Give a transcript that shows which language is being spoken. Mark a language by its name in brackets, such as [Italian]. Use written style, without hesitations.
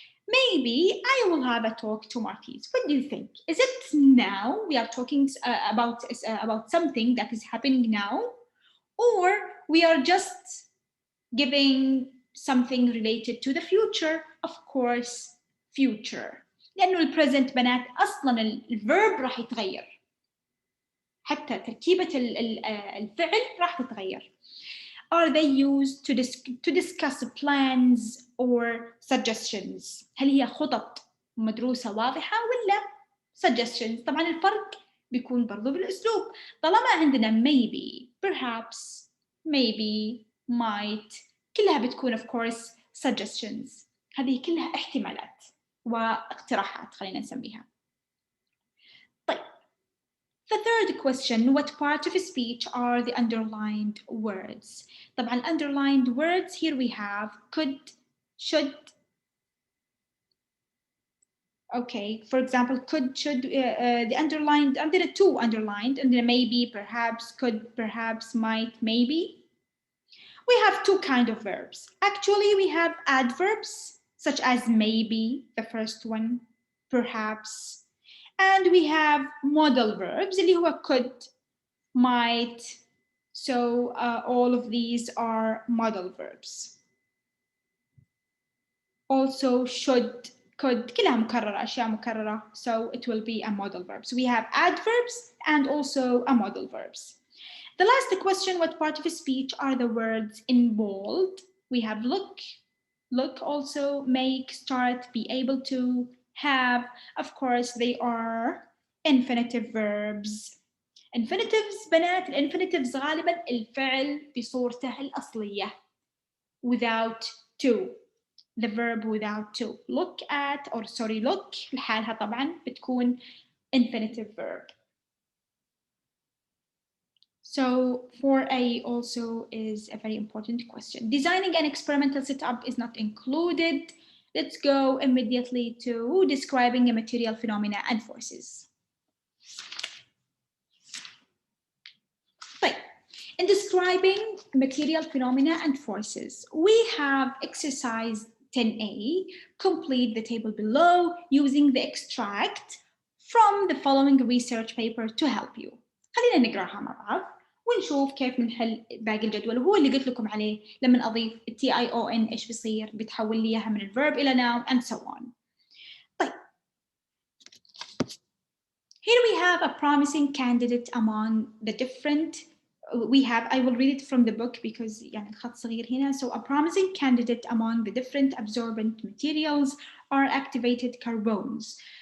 [English] Maybe I will have a talk to Martise. What do you think? Is it now we are talking about something that is happening now, or we are just giving something related to the future? Of course, future. [Arabic] لأنه البريزنت بنات أصلاً الverb راح يتغير. حتى تركيبة الفعل راح تتغير. [English] Are they used to discuss plans or suggestions? [Arabic] هل هي خطط مدروسة واضحة ولا suggestions؟ طبعا الفرق بيكون برضو بالأسلوب. طالما عندنا [English] maybe, perhaps, maybe, might, كلها بتكون of course suggestions. [Arabic] هذه كلها احتمالات واقتراحات خلينا نسميها. طيب. [English] The third question, what part of a speech are the underlined words? طبعا underlined words, here we have could, should. Okay, for example, could, should, the underlined, there are two underlined, and there maybe, perhaps, could, perhaps, might, maybe. We have two kinds of verbs. Actually, we have adverbs, such as maybe, the first one, perhaps, and we have modal verbs, [Arabic] اللي هو [English] could, might. So all of these are modal verbs. Also should, could, [Arabic] كلها مكررة, أشياء مكررة. [English] So it will be a modal verb. So we have adverbs and also a modal verbs. The last question, what part of a speech are the words in bold? We have look also, make, start, be able to, have. Of course, they are infinitive verbs. [Arabic] infinitives بنات، الانفينيتيفز غالبا الفعل بصورته الأصلية [English] without to. The verb without to. Look at or sorry look [Arabic] لحالها طبعا بتكون [English] infinitive verb. So 4A also is a very important question. Designing an experimental setup is not included. Let's go immediately to describing a material phenomena and forces. طيب, in describing material phenomena and forces, we have exercise 10A. Complete the table below using the extract from the following research paper to help you. [Arabic] خلينا نقراها مع بعض ونشوف كيف نحل باقي الجدول، وهو اللي قلت لكم عليه لما أضيف TION إيش بيصير؟ بتحول لي إياها من الverb إلى [English] noun and so on. [Arabic] طيب. [English] Here we have a promising candidate among the different. I will read it from the book because [Arabic] يعني الخط صغير هنا. [English] So a promising candidate among the different absorbent materials are activated carbones.